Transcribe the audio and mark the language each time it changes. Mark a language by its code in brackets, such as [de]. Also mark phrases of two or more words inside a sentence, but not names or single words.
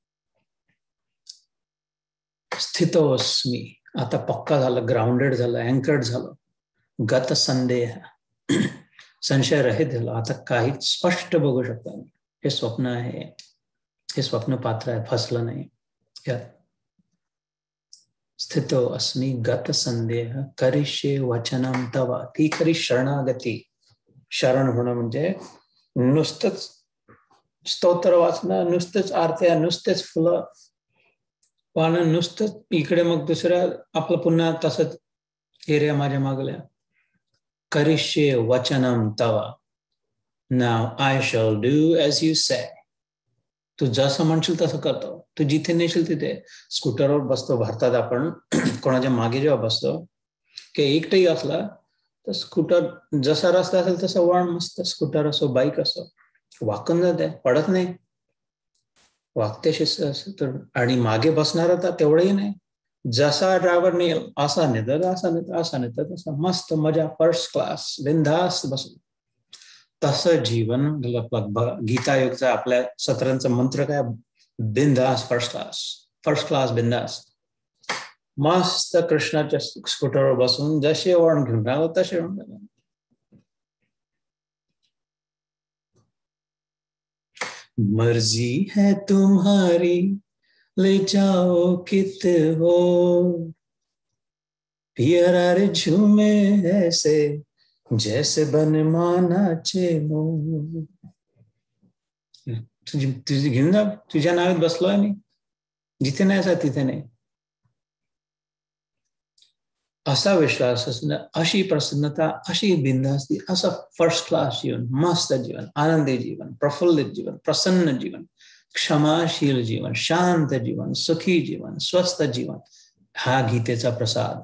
[mr] स्थितोस्मी, आता पक्का झालं, ग्राउंडेड झालं, अँकर्ड झालं. [sa] गत संदेह, [mr] संशय रहित झालं. आता काही स्पष्ट बघू शकता. हे स्वप्न आहे, हे स्वप्न पात्र आहे, फसलं नाही. [sa] स्थितो अस्मि गत संदेह करिष्ये वचनम तव. [mr] ती खरी शरणागती. शरण होणं म्हणजे नुसतंच स्तोत्र वाचणं, नुसतंच आरत्या, नुसतेच फुलं पानं, नुसतंच इकडे मग दुसऱ्या आपलं पुन्हा तसंच एरिया माझ्या मागल्या. [sa] करिष्ये वचनम तव, [en] Now I shall do as you say. [mr] तू जसं म्हणशील तसं करतो. तू जिथे नेशील तिथे. स्कूटरवर बसतो भारतात आपण, कोणाच्या मागे जेव्हा बसतो की एकटंही असला तर स्कूटर जसा रस्ता असेल तसं वळण मस्त. स्कूटर असो, बाईक असो, वाकून जाते, पडत नाही, वागते शिस्त. तर आणि मागे बसणार होता तेवढंही नाही. जसा ड्रायव्हर नेल असा नेतात, असा नेतात, असा नेतात, तसा मस्त मजा, [en] first class, [mr] बिनधास्त बसून. तसं जीवन. गीता युगचा आपल्या सत्रांचा मंत्र काय, बिनधास्त [en] first class, first class [mr] बिनधास्त. मस्त कृष्णाच्या स्कूटरवर बसून जसे वळण घेऊन राहिलो तसे वळण. [hi] मर्जी है तुम्हारी ले जाओ कित हो, पियरा रे झूमे ऐसे जैसे बन मानाचे मोर. [mr] तुझी घेऊन जा, तुझ्या नावात बसलोय मी, जिथे नाही असा तिथे नाही. असा विश्वास असणं, अशी प्रसन्नता, अशी बिनधास्ती, असं [en] first class [mr] जीवन, मस्त जीवन, आनंदी जीवन, प्रफुल्लित जीवन, प्रसन्न जीवन, क्षमाशील जीवन, शांत जीवन, सुखी जीवन, स्वस्थ जीवन, हा गीतेचा प्रसाद.